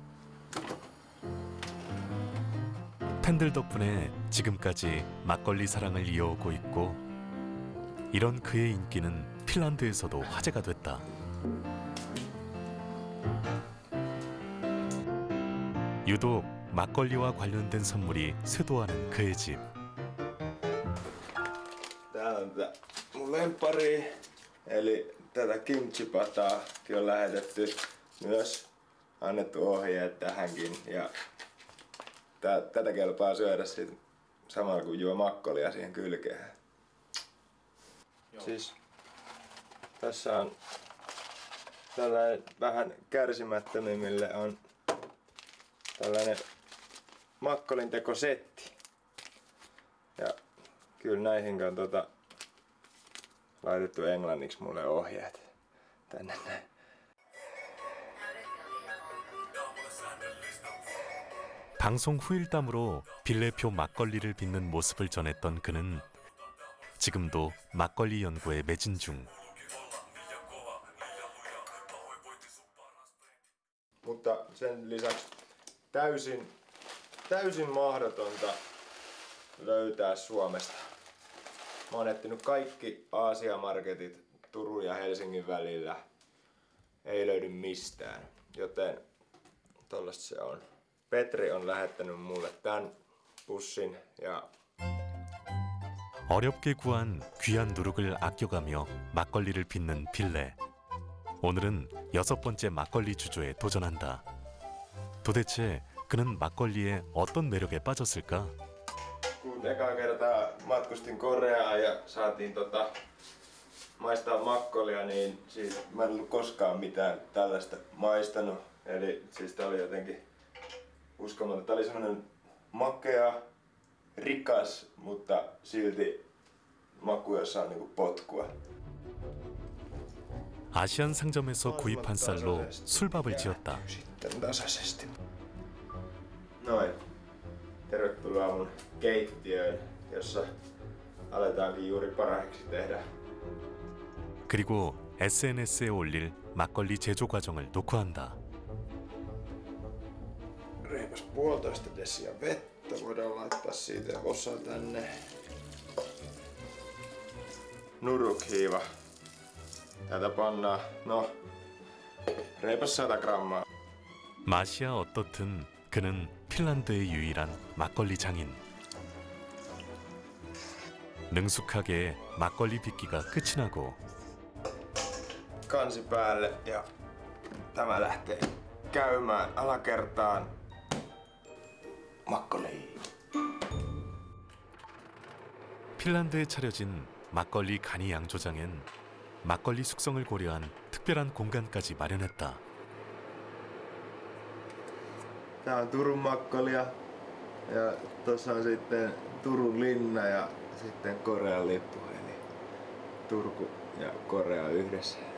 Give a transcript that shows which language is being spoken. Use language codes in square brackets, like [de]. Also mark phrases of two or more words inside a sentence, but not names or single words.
[ko] 팬들 덕분에 지금까지 막걸리 사랑을 이어오고 있고 이런 그의 인기는 핀란드에서도 화제가 됐다. 유독 막걸리와 관련된 선물이 쇄도하는 그의 집. [fi] Täällä on mun lemppari, eli tätä kimchi-pataakin on lähetetty myös, annettu ohjeet tähänkin. Ja tätä kelpaa syödä sit samalla kun juo makkolia siihen kylkeen. Siis tässä on tällainen vähän kärsimättömimmille on tällainen makkolin tekosetti. Ja kyllä näihin on laitettu englanniksi mulle ohjeet tänne näin. [ko] 방송 후일담으로 빌레표 막걸리를 빚는 모습을 전했던 그는 지금도 막걸리 연구에 매진 중. [fi] Mutta sen lisäksi täysin mahdotonta löytää Suomesta. Mä oon etsinyt kaikki Aasia-marketit Turun ja Helsingin välillä. Ei löydy mistään, joten tollasta se on. Petri on lähettänyt mulle tän pussin ja [ko] 어렵게 구한 귀한 누룩을 아껴가며 막걸리를 빚는 빌레. 오늘은 6번째 막걸리 주조에 도전한다. 도대체 그는 막걸리에 어떤 매력에 빠졌을까? [fi] kun ekaa kertaa matkustin Koreaan ja saatiin maistaa makkolia, niin siis mä en ollut koskaan mitään tällaista maistanut. Eli siis tää oli jotenkin uskomaton. Tää oli semmonen makea, rikas, mutta silti maku, jossa on niinku potkua. [ko] 아시안 상점에서 구입한 쌀로 술밥을 지었다. [fi] Sitten tasaisesti. Noin. Tervetuloa mun keittiöön, jossa aletaankin juuri parhaiksi tehdä. [ko] 그리고 SNS에 올릴 막걸리 제조 과정을 녹화한다. [fi] Reipas 1,5 desiä vettä. Voidaan laittaa siitä osa tänne. Nurukhiiva. Tätä pannaan, reipas 100 grammaa. [ko] 맛이야 어떻든 그는 핀란드의 유일한 막걸리 장인. 능숙하게 막걸리 빚기가 끝이 나고 [fi] Kansi päälle ja tämä lähtee käymään alakertaan. [ko] 막걸리. 핀란드에 차려진 막걸리 간이 양조장엔 막걸리 숙성을 고려한 특별한 공간까지 마련했다. [fi] Tää on Turun makkolia ja tossa on sitten Turun linna ja sitten Korean lippu, eli Turku ja Korea yhdessä.